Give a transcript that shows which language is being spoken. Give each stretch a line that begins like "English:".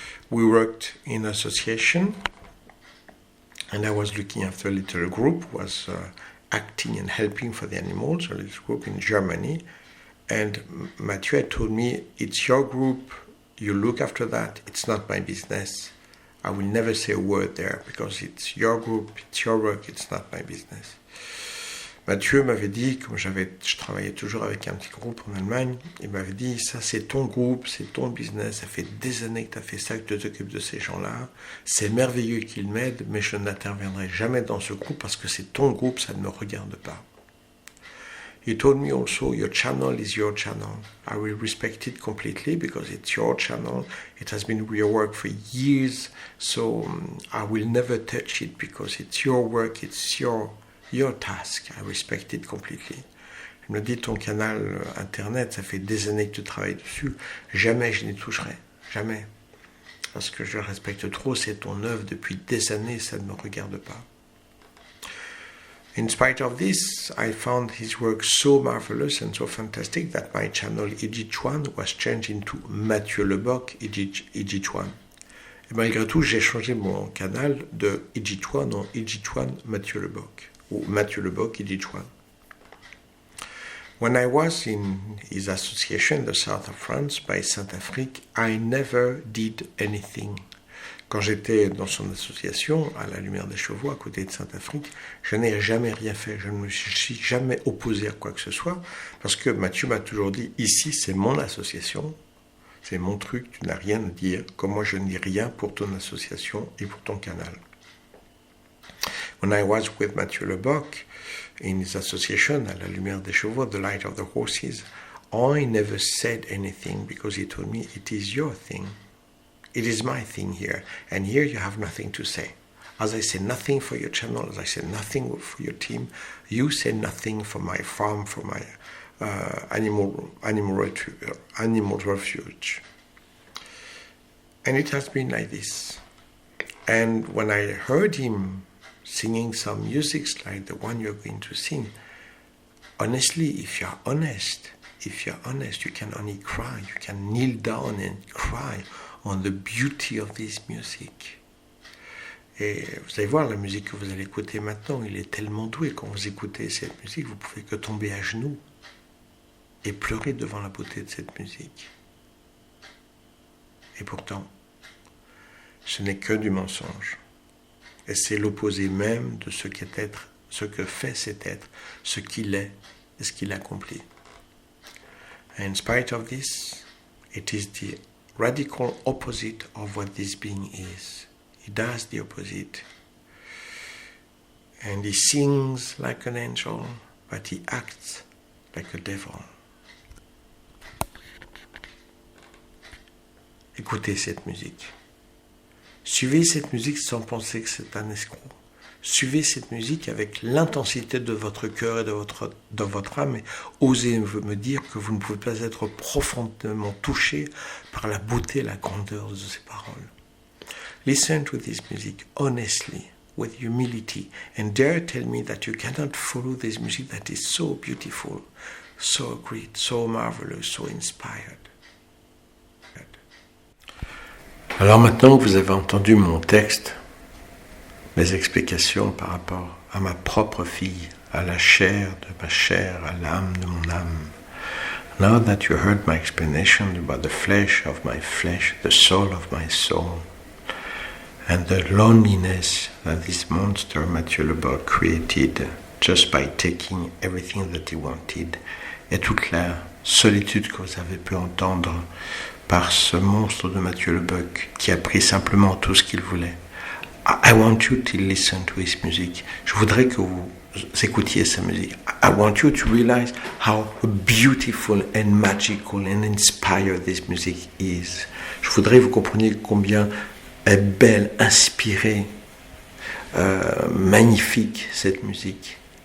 English: We worked in association, and I was looking after a little group, was acting and helping for the animals, a little group in Germany. And Mathieu had told me, it's your group, you look after that, it's not my business. I will never say a word there because it's your group, it's your work, it's not my business.
French: Mathieu m'avait dit, comme je travaillais toujours avec un petit groupe en Allemagne, il m'avait dit, ça c'est ton groupe, c'est ton business, ça fait des années que tu as fait ça, que tu t'occupes de ces gens-là, c'est merveilleux qu'ils m'aident, mais je n'interviendrai jamais dans ce groupe parce que c'est ton groupe, ça ne me regarde pas.
English: He told me also, your channel is your channel. I will respect it completely because it's your channel. It has been your work for years, so I will never touch it because it's your work, it's your task. I respect it completely.
French: Il me dit, ton canal internet, ça fait des années que tu travailles dessus. Jamais je n'y toucherai. Jamais. Parce que je le respecte trop, c'est ton œuvre depuis des années, ça ne me regarde pas.
English: In spite of this, I found his work so marvelous and so fantastic that my channel Ijichuan was changed into Mathieu Leboc Ijichuan.
French: Et malgré tout, j'ai changé mon canal de Ijichuan en Ijichuan Mathieu Leboc, ou Mathieu Leboc Ijichuan.
English: When I was in his association in the south of France, by Saint-Afrique, I never did anything.
French: Quand j'étais dans son association, à la Lumière des Chevaux, à côté de Saint-Afrique, je n'ai jamais rien fait. Je ne me suis jamais opposé à quoi que ce soit, parce que Mathieu m'a toujours dit, ici c'est mon association, c'est mon truc, tu n'as rien à dire, comme moi je ne dis rien pour ton association et pour ton canal.
English: When I was with Mathieu Leboc, in his association, à la Lumière des Chevaux, The Light of the Horses, I never said anything, because he told me, it is your thing. It is my thing here, and here you have nothing to say. As I say nothing for your channel, as I say nothing for your team, you say nothing for my farm, for my animal refuge. And it has been like this. And when I heard him singing some music like the one you're going to sing, honestly, if you're honest, you can only cry. You can kneel down and cry on the beauty of this music.
French: Et vous allez voir la musique que vous allez écouter maintenant, il est tellement doué. Quand vous écoutez cette musique, vous pouvez que tomber à genoux et pleurer devant la beauté de cette musique. Et pourtant, ce n'est que du mensonge. Et c'est l'opposé même de ce qu'est être, ce que fait cet être, ce qu'il est et ce qu'il accomplit.
English: And in spite of this, it is the radical opposite of what this being is. He does the opposite. And he sings like an angel, but he acts like a devil.
French: Écoutez cette musique. Suivez cette musique sans penser que c'est un escroc. Suivez cette musique avec l'intensité de votre cœur et de votre âme et osez me dire que vous ne pouvez pas être profondément touché par la beauté et la grandeur de ces paroles.
English: Listen to this music honestly, with humility, and dare tell me that you cannot follow this music that is so beautiful, so great, so marvelous, so inspired.
French: Alors maintenant que vous avez entendu mon texte, mes explications par rapport à ma propre fille, à la chair de ma chair, à l'âme de mon âme.
English: Now that you heard my explanation about the flesh of my flesh, the soul of my soul, and the loneliness that this monster Mathieu Leboeuf created just by taking everything that he wanted,
French: et toute la solitude que vous avez pu entendre par ce monstre de Mathieu Leboeuf qui a pris simplement tout ce qu'il voulait.
English: I want you to listen to his music.
French: Je voudrais que vous écoutiez sa musique.
English: I want you to realize how beautiful and magical and inspired this music is.
French: Je voudrais que vous compreniez combien est belle, inspirée, magnifique cette musique.